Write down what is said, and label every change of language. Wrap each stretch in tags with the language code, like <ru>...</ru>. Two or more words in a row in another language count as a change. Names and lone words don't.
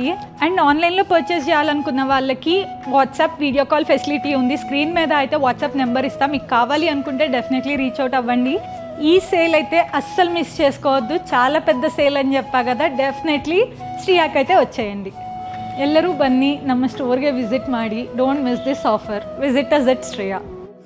<te>అండ్ ఆన్లైన్లో పర్చేస్ చేయాలనుకున్న వాళ్ళకి</te> <en>WhatsApp video call facility</en> <te>ఉంది. స్క్రీన్ మీద అయితే</te> <en>WhatsApp number</en> <te>ఇస్తాం, మీకు కావాలి అనుకుంటే డెఫినెట్లీ</te> <en>reach out</en> <te>అవ్వండి. ఈ సేల్ అయితే అస్సలు మిస్ చేసుకోవద్దు, చాలా పెద్ద సేల్ అని చెప్పా కదా. డెఫినెట్లీ ಶ್ರೀಯಾಕ್ అయితే వచ్చేయండి.</te> <kn>ಎಲ್ಲರೂ ಬನ್ನಿ, ನಮ್ಮ</kn> <en>storeಗೆ visit</en> <kn>ಮಾಡಿ.</kn> <en>don't miss this offer. Visit us at Shreya.</en>